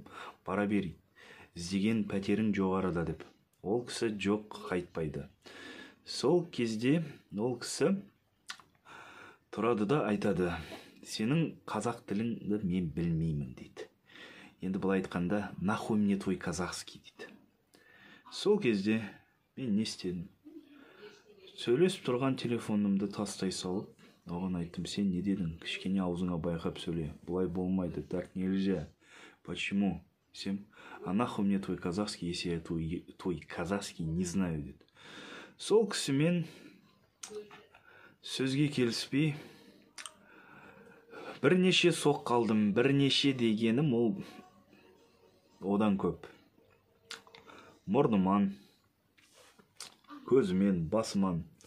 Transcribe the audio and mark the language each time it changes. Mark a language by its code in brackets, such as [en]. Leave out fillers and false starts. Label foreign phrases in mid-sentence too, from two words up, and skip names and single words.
[kk] Бара бер, іздеген пәтерің жоғарыда деп. Ол кісі жоқ, қайтпайды. Сол кезде ол кісі тұрады да айтады: сенің қазақ тіліңді мен білмеймін дейді. Енді былай айтқанда, [ru] нахуй мне твой казахский дейді. [kk] Сол кезде мен не істедім? Сөйлесіп тұрған телефонымды тастай салып, оған айттым: сен не дедің? Кішкене аузыңа байқап сөйле. Бұлай болмайды, [ru] так нельзя. Почему? Сен, а нахуй мне твой казахский, если я твой казахский не знаю деді. [kk] Сол кісімен сөзге келіспей бірнеше соқ қалдым. Бірнеше дегенім ол одан көп. Мұрныман, көзімен, басыман.